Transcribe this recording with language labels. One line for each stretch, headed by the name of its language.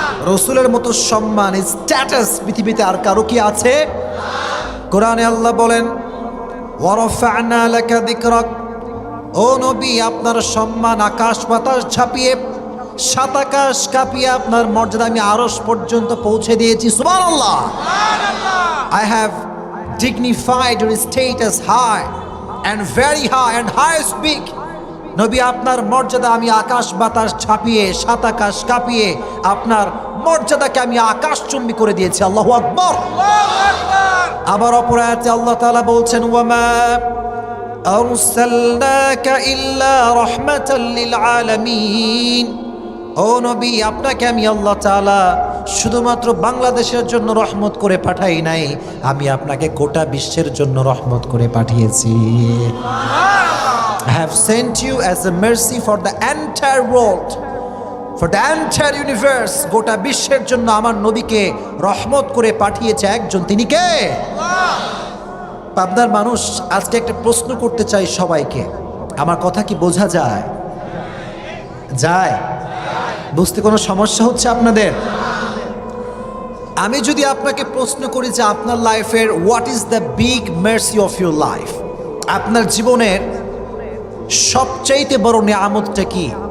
Bangla: রসুলের মতো সম্মান, স্ট্যাটাস পৃথিবীতে আর কারো কি আছে? কোরআনে আল্লাহ বলেন,
Arabic: ওয়ারাফা'না লাকা যিকরাক,
Bangla: ও নবী আপনার সম্মান আকাশ বাতাস ঝাঁপিয়ে, সাত আকাশ কাঁপিয়ে আপনার মর্যাদা আমি আরশ পর্যন্ত পৌঁছে দিয়েছি। সুবহানাল্লাহ।
English: I have dignified your status high and very high and highest big.
Bangla: নবী আপনার মর্যাদা আমি আকাশ বাতাস ছাপিয়ে, সাত আকাশ কাঁপিয়ে আপনার মর্যাদাকে আমি আকাশচুম্বী করে দিয়েছি। আল্লাহু আকবার। আবার অপর আয়াতে আল্লাহ তাআলা বলছেন,
Arabic: ওয়ামা আরসালনাকা ইল্লা রাহমাতাল লিল আলামিন,
Bangla: ও নবী আপনাকে আমি আল্লাহ তাআলা শুধুমাত্র বাংলাদেশের জন্য রহমত করে পাঠাই নাই, আমি আপনাকে গোটা বিশ্বের জন্য রহমত করে পাঠিয়েছি।
English: I have sent you as a mercy for the entire world, for the entire universe.
Bangla: গোটা বিশ্বের জন্য আমার নবীকে রহমত করে পাঠিয়েছে একজন, তিনি কে? পাবনার মানুষ, আজকে একটা প্রশ্ন করতে চাই সবাইকে। আমার কথা কি বোঝা যায়? যায়? বুঝতে কোনো সমস্যা হচ্ছে আপনাদের? আমি যদি আপনাকে প্রশ্ন করি যে আপনার লাইফের
English: what is the big mercy of your life,
Bangla: আপনার জীবনের সবচাইতে বড় নিয়ামতটা কি?